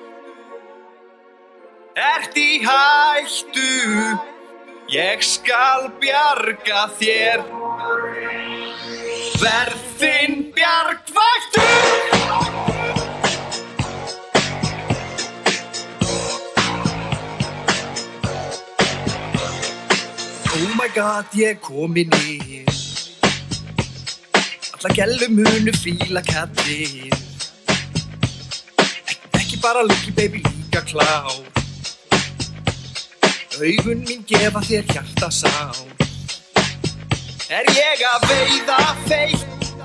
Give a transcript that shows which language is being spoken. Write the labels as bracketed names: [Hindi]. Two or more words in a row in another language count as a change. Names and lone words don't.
[Icelandic] Ert í hættu, ég skal bjarga þér. Verð þinn bjargvættur. [English] Oh my god, [Icelandic] ég komin inn. Alla gælu munu fíla kallinn. Ekki bara [English] lukki baby, [Icelandic] líka klár. Augun mín gefa þér hjartasár. Er ég að veiða feitt?